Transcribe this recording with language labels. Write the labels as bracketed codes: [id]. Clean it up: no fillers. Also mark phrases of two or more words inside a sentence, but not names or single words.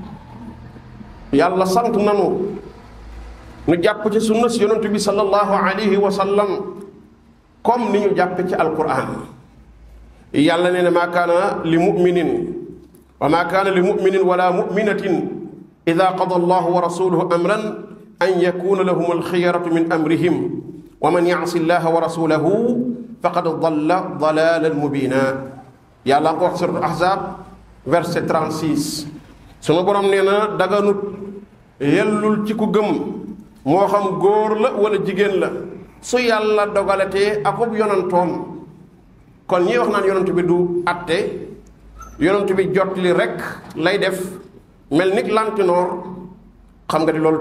[wo] yàlla sant nanu nu jàpp ci sunna si yonent bi [ar] صلى الله عليه وسلم [wo] comme ni ñu jàppe ci alquran yàlla nee na [ar] ما كان لمؤمن وما كان لمؤمن ولا مؤمنة إذا قضى الله ورسوله أمرا أن يكون لهم الخيرة من أمرهم ومن يعص الله ورسوله فقد ضل ضلالا مبينا [wo] yàlla ko wax surat ahzab verset 36 sunu borom nee na daganut yellul ci ku gëm moo xam góor la wala jigéen la su yàlla dogalatee akub yonantoom kon ñi wax naan yonent bi du atte yonent bi jot li rek lay def mel ni lantinoor xam nga di loolu